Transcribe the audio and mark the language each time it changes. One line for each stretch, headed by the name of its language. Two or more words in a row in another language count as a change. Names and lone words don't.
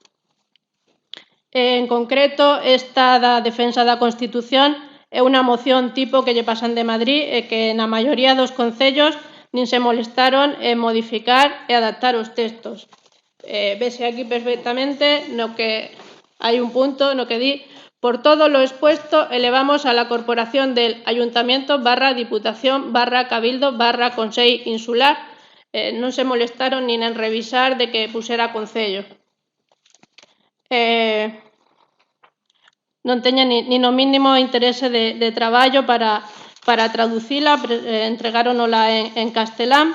Galician: En concreto, esta da defensa da Constitución é unha moción tipo que lle pasan de Madrid e que na maioría dos concellos nin se molestaron en modificar e adaptar os textos. Vese aquí perfectamente no que hai un punto no que di:
Spanish: por todo lo expuesto, elevamos a la corporación del Ayuntamiento / Diputación / Cabildo / Consell Insular.
Galician: Non se molestaron nin en revisar de que pusera Concello. Non teñen nin o mínimo interese de traballo para traducila, entregáronola en castelán.